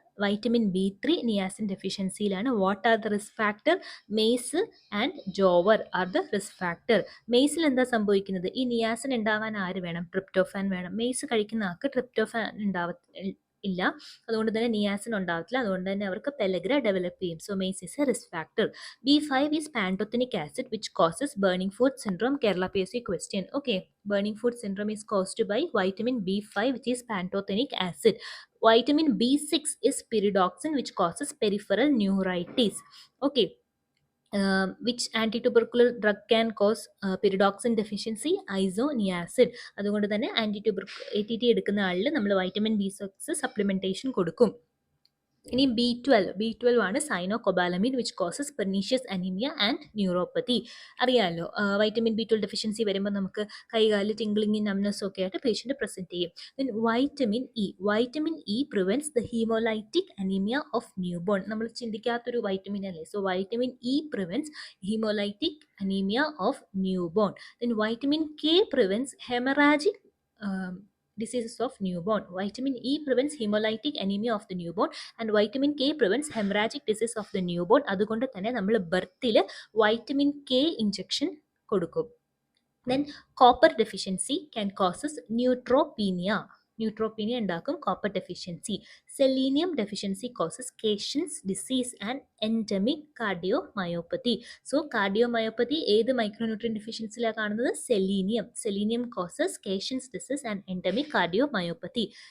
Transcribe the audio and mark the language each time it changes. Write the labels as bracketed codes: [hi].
[ml] Vitamin B3 niacin ഡെഫിഷ്യൻസിയിലാണ്. [en] What are the risk factor? Maize and jowar are the risk factor. [ml] മെയ്സിൽ എന്താ സംഭവിക്കുന്നത്? ഈ niacin ഉണ്ടാവാൻ ആര് വേണം? ട്രിപ്റ്റോഫാൻ വേണം. മെയ്സ് കഴിക്കുന്ന ആൾക്ക് ട്രിപ്റ്റോഫാൻ ഇല്ല, അതുകൊണ്ട് തന്നെ നിയാസിൻ ഉണ്ടാവത്തില്ല, അതുകൊണ്ട് തന്നെ അവർക്ക് പെലഗ്ര ഡെവലപ്പ് ചെയ്യും. [en] So maize is a risk factor. B5 is pantothenic acid which causes burning food syndrome. Kerala PSC question. Okay, burning food syndrome is caused by vitamin B5 which is pantothenic acid. Vitamin B6 is pyridoxine which causes peripheral neuritis. Okay, which anti-tubercular drug can cause pyridoxine deficiency? Isoniazid. [ml] അതുകൊണ്ട് തന്നെ ATT എടുക്കുന്ന ആളിൽ നമ്മൾ vitamin B6 supplementation കൊടുക്കും. [en] ഇനി B12 ആണ് cyanocobalamin which causes pernicious anaemia and neuropathy. [ml] അറിയാമല്ലോ, vitamin B12 deficiency വരുമ്പോൾ നമുക്ക് കൈകാല് ടിംഗ്ലിംഗ് നംനെസ്സും ഒക്കെ ആയിട്ട് പേഷ്യൻ്റ് പ്രസൻറ്റ് ചെയ്യും. [en] Then vitamin E prevents the haemolytic anaemia of newborn. [ml] നമ്മൾ ചിന്തിക്കാത്തൊരു വൈറ്റമിൻ അല്ലേ. [en] So vitamin E prevents haemolytic anaemia of newborn. Then vitamin K prevents haemorrhagic diseases of newborn. Vitamin E prevents hemolytic anemia of the newborn and vitamin K prevents hemorrhagic disease of the newborn. [ml] അതുകൊണ്ട് തന്നെ നമ്മൾ ബർത്തിൽ vitamin K injection കൊടുക്കും. [en] Then copper deficiency can causes neutropenia. [ml] ന്യൂട്രോപ്പീനിയ ഉണ്ടാക്കും copper deficiency. [en] Selenium deficiency causes Keshan's disease and endemic cardiomyopathy. [ml] So cardiomyopathy ഏത് മൈക്രോന്യൂട്രിയൻ ഡെഫിഷ്യൻസിലാണ് കാണുന്നത്? [en] Selenium causes Keshan's disease and endemic cardiomyopathy.